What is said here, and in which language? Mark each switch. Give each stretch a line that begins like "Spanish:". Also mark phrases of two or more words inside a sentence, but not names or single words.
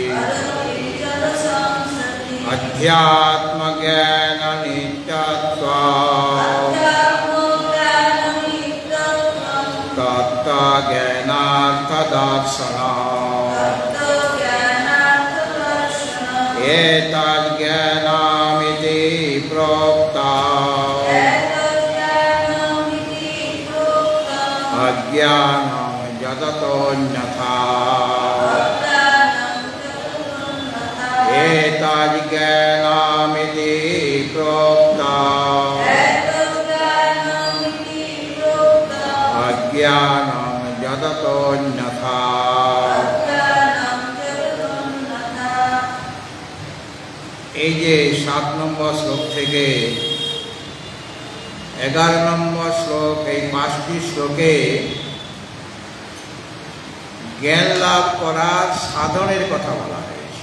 Sanskrit: अध्यात्मज्ञाननित्यत्वम् तत्त्वज्ञानार्थदर्शनम् एतज्ज्ञानमिति प्रोक्तम् अज्ञानं यततोऽन्यथा। एतज्ज्ञानमिति प्रोक्तम् अज्ञानं यततोऽन्यथा।
Bangla: এই যে 7 নম্বর শ্লোক থেকে 11 নম্বর শ্লোক, এই 5টি শ্লোকে জ্ঞান লাভ করার সাধনের কথা বলা হয়েছে।